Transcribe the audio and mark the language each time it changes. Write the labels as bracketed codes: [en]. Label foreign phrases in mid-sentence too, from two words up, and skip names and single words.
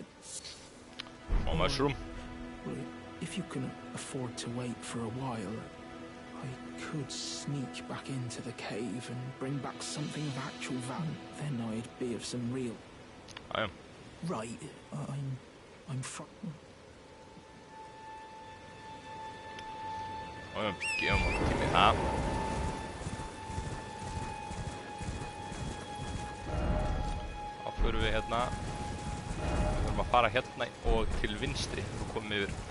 [is] Og mushroom. [en] Well, if you can afford to wait for a while, I could sneak back into the cave and bring back something of actual value. Then I'd be of some real... I am. Right, I'm [is] Gefum okkur tími í það. Þá förum við hérna. Við þurfum að fara hérna og til vinstri og komum yfir.